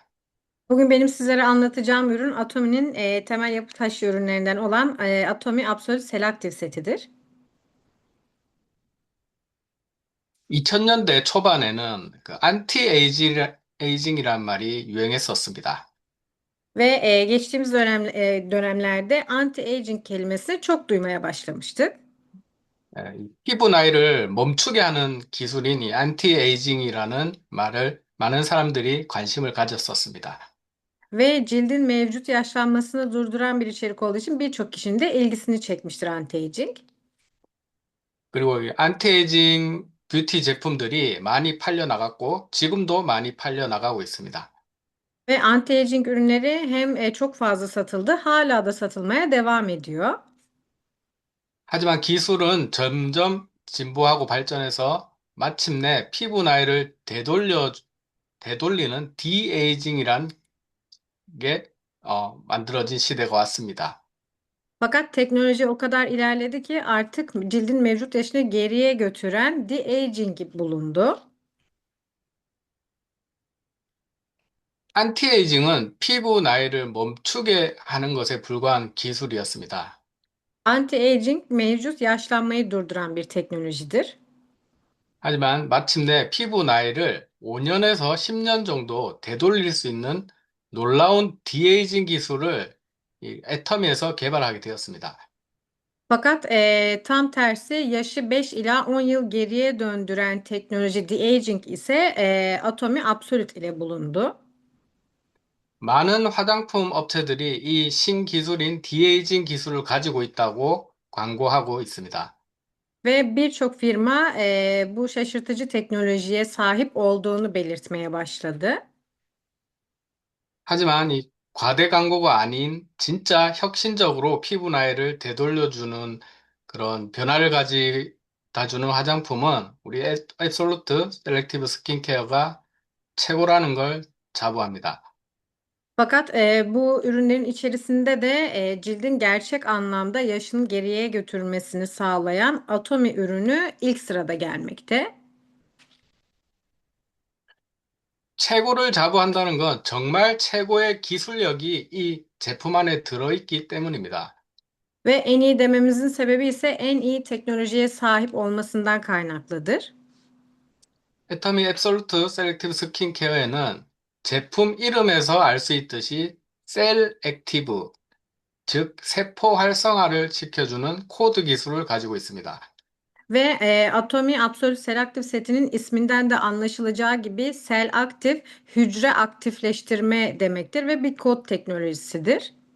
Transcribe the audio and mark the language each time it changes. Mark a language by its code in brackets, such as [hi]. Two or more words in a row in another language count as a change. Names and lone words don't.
[tr] Bugün benim sizlere anlatacağım ürün Atomi'nin temel yapı taşı ürünlerinden olan Atomi Absolute Selective setidir. [ko] 2000년대 초반에는 그 안티에이징이란 말이 유행했었습니다. [tr] Ve geçtiğimiz dönemlerde anti-aging kelimesi çok duymaya başlamıştık. [ko] 이 피부 나이를 멈추게 하는 기술인 이 안티에이징이라는 말을 많은 사람들이 관심을 가졌었습니다. [tr] Ve cildin mevcut yaşlanmasını durduran bir içerik olduğu için birçok kişinin de ilgisini çekmiştir anti-aging. [ko] 그리고 이 안티에이징 뷰티 제품들이 많이 팔려 나갔고 지금도 많이 팔려 나가고 있습니다. [tr] Ve anti-aging ürünleri hem çok fazla satıldı, hala da satılmaya devam ediyor. [ko] 하지만 기술은 점점 진보하고 발전해서 마침내 피부 나이를 되돌려 되돌리는 디에이징이란 게 만들어진 시대가 왔습니다. [tr] Fakat teknoloji o kadar ilerledi ki artık cildin mevcut yaşını geriye götüren de-aging bulundu. [ko] 안티에이징은 피부 나이를 멈추게 하는 것에 불과한 기술이었습니다. [tr] Anti-aging mevcut yaşlanmayı durduran bir teknolojidir. [ko] 하지만 마침내 피부 나이를 5년에서 10년 정도 되돌릴 수 있는 놀라운 디에이징 기술을 이 애터미에서 개발하게 되었습니다. [tr] Fakat tam tersi yaşı 5 ila 10 yıl geriye döndüren teknoloji de-aging ise Atomi Absolute ile bulundu. [ko] 많은 화장품 업체들이 이 신기술인 디에이징 기술을 가지고 있다고 광고하고 있습니다. [tr] Ve birçok firma bu şaşırtıcı teknolojiye sahip olduğunu belirtmeye başladı. [ko] 하지만 이 과대 광고가 아닌 진짜 혁신적으로 피부 나이를 되돌려주는 그런 변화를 가져다 주는 화장품은 우리 앱솔루트 셀렉티브 스킨케어가 최고라는 걸 자부합니다. [tr] Fakat bu ürünlerin içerisinde de cildin gerçek anlamda yaşını geriye götürmesini sağlayan Atomi ürünü ilk sırada gelmekte. [ko] 최고를 자부한다는 건 정말 최고의 기술력이 이 제품 안에 들어있기 때문입니다. [tr] Ve en iyi dememizin sebebi ise en iyi teknolojiye sahip olmasından kaynaklıdır. [ko] 애터미 앱솔루트 셀렉티브 스킨케어에는 제품 이름에서 알 수 있듯이 [en] cell active, [ko] 즉 세포 활성화를 지켜주는 코드 기술을 가지고 있습니다. [tr] Ve Atomi Absolute Selective setinin isminden de anlaşılacağı gibi sel aktif, hücre aktifleştirme demektir ve bir kod teknolojisidir.